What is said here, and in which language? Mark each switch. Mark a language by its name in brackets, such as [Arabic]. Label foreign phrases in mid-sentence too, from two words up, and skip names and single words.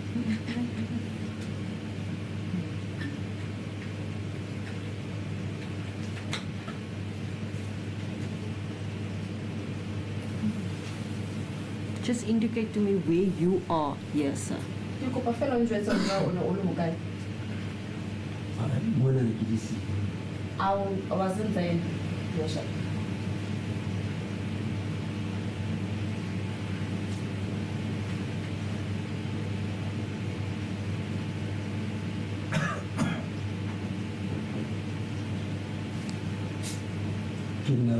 [English] Just indicate to me where you are here, sir. [Southern Sotho] Ke kopa fela o njwetse hore o ne o le hokae. Mona ne ke le siyo. [English] I wasn't there, Your Worship. No.